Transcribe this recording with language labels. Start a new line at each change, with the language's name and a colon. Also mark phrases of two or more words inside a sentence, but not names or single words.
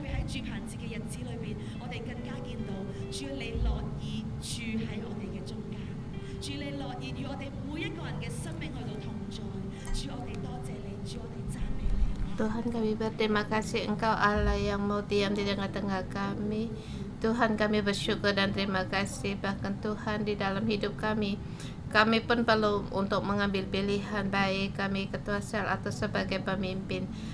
Cantonese: 住棚節嘅日子裏邊，我哋更加見到主你樂意住喺我哋嘅中間，主你樂意與我哋每一個人嘅生命去到同在，主我哋多謝你，主我哋讚美你。
Indonesian: Tuhan, kami berterima kasih Engkau Allah yang mau diam di tengah-tengah kami. Tuhan, kami bersyukur dan terima kasih. Bahkan Tuhan, di dalam hidup kami pun perlu untuk mengambil pilihan, baik kami ketua sel atau sebagai pemimpin.